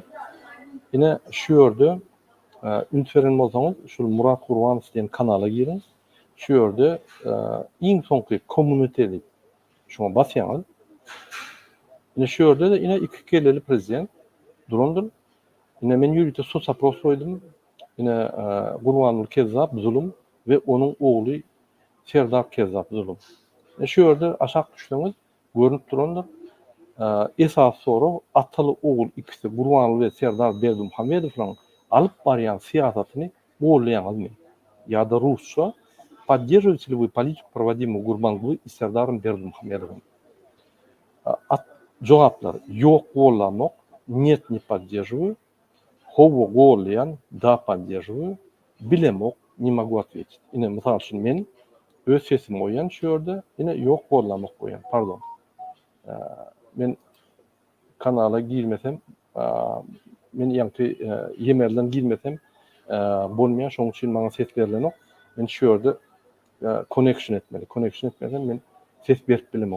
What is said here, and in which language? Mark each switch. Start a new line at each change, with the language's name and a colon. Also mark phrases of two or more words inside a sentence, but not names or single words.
Turkmen: Ine şu ýerde ünsveren bolsaňyz, şu Murat Gurbanov diýen kanala girin. Şu ýerde iň soňky kommuniteli şoňa basýaňyz. Ine şu ýerde de ine iki kelleli prezident durandyr. Ine men ýürüte sos apros koydum. Ine Gurbanul Kezzap zulüm ve onun oğlu Serdar Kezzap zulüm. Şu ýerde aşak düşleňiz görünüp durandyr. Esas soru ataly oğul ikisi Gurbanul ve Serdar Berdimuhammedowyň alyp barýan siýasatyny bolýanlygymy?
Turkish: Ya da Rusça
Russian: поддерживаете ли вы политику, проводимую Гурбангулы и Сердаром Бердимухамедовым?
Turkmen: Cevaplar yok bollamok,
Russian: нет, не поддерживаю.
Turkmen: Hovo gollayan,
Russian: да поддерживаю. Bilemok, не могу ответить.
Turkmen: Ine mysal üçin men öz sesimi goýan şu ýerde, ine yok bollamok goýan. Pardon. Men kanala girmesem, men ýa-ni yemerden girmesem bolmaýan, şoň üçin maňa ses berilenok. Men şu ýerde connection etmeli. Connection etmeden men ses berip bilemok.